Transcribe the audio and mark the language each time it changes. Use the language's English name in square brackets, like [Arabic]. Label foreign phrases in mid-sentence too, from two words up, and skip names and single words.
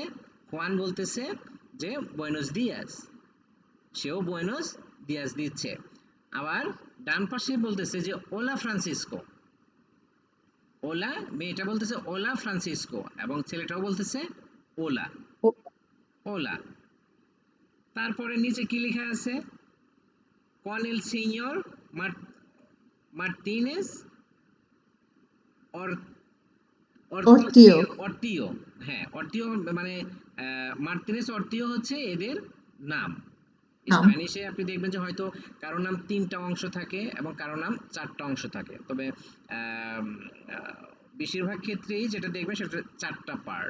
[Bangla] হুয়ান বলতেছে যে [Spanish] buenos días, [Bangla] সেও [Spanish] buenos días [Bangla] দিচ্ছে। আবার ডান পাশে বলতেছে যে ওলা ফ্রান্সিসকো। ওলা, মেয়েটা বলতেছে ওলা ফ্রান্সিসকো, এবং ছেলেটাও বলতেছে ওলা। ওলা। তারপরে নিচে কি লেখা আছে? [Spanish] con el señor মার্টিনেস [Bangla] অর্টিও। অর্টিও। হ্যাঁ, অর্টিও মানে মার্টিনেস অর্টিও হচ্ছে এদের নাম। নাম। স্প্যানিশে আপনি দেখবেন যে হয়তো কারো নাম ৩টা অংশ থাকে এবং কারো নাম ৪টা অংশ থাকে, তবে বেশিরভাগ ক্ষেত্রেই যেটা দেখবেন সেটা ৪টা পার্ট।